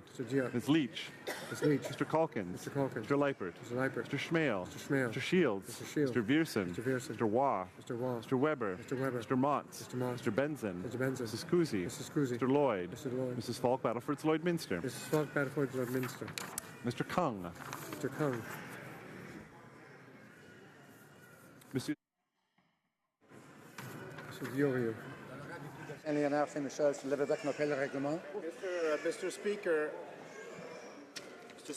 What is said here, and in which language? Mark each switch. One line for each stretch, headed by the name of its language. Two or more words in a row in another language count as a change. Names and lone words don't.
English: Diop. Ms. Leach. Ms. Leach. Mr. Calkins. Mr. Calkins. Mr. Leipert. Mr. Leipert. Mr. Schmale. Mr. Schmale. Mr. Shields. Mr. Shields. Mr. Viersen. Mr. Viersen. Mr. Waugh. Mr. Waugh. Mr. Weber. Mr. Weber. Mr. Montz. Mr. Montz. Mr. Benson. Mr. Benson. Mrs. Cousy. Mrs. Cousy. Mr. Lloyd. Mr. Lloyd. Mrs. Falk Battleford's Lloyd Minster. Mrs. Falk Battleford Lloydminster. Mr. Kung. Mr. Kung. Monsieur Diorio. Mr.